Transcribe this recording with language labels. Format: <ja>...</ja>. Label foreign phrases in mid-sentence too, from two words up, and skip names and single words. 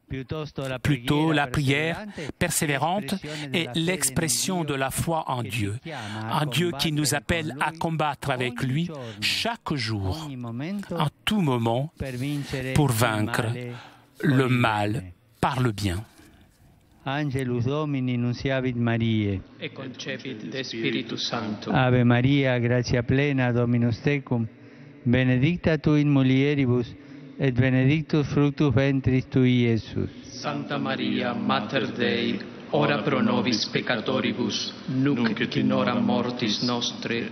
<fr>Plutôt la prière persévérante est l'expression de la foi en Dieu. Un Dieu qui nous appelle à combattre avec lui chaque jour, en tout moment, pour vaincre le mal par le bien.</fr> <la>Angelus Domini nunciavit Mariae. E concepit de Spiritus Sancto. Ave Maria, gratia plena, Dominus tecum, benedicta tu in mulieribus, et benedictus fructus ventris tui, Iesus. Santa Maria, Mater Dei, ora pro nobis peccatoribus, nunc et in hora mortis nostre.</la>